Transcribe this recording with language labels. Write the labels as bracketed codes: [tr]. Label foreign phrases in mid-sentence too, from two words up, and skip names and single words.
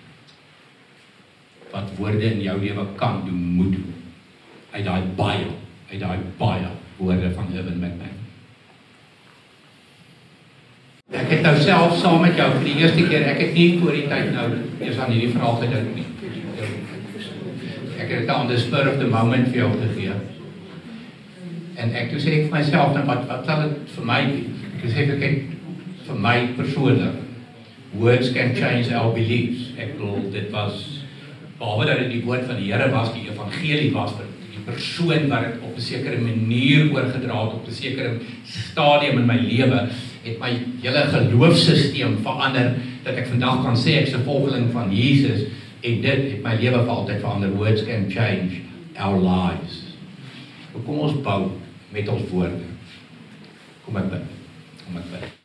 [af] Wat woorde in jou lewe kan doen, moet doen, uit daai baie woorde van Irwin McMahon. Ek het nou self saam met jou vir die eerste keer, ek het nie voor die tyd nou eers aan hierdie vraag gedink nie. Ek het dit [en] on the spur of the moment [af] vir jou gegee. En ek toe sê ek vir myself, nou wat sal dit vir my be? Ek sê ek vir my persoonlik, [en] words can change our beliefs. [af] Ek bedoel, dit was, behalwe dat dit die woord van die Here was, die evangelie was, vir die persoon wat het op 'n sekere manier oorgedra het, op 'n sekere stadium in my lewe, het my hele geloofssysteem verander, dat ek vandag kan sê ek is 'n volgeling van Jesus, en dit het my lewe vir altyd verander. [en] Words can change our lives. [af] Kom ons bou met ons woorde. Kom ek bid.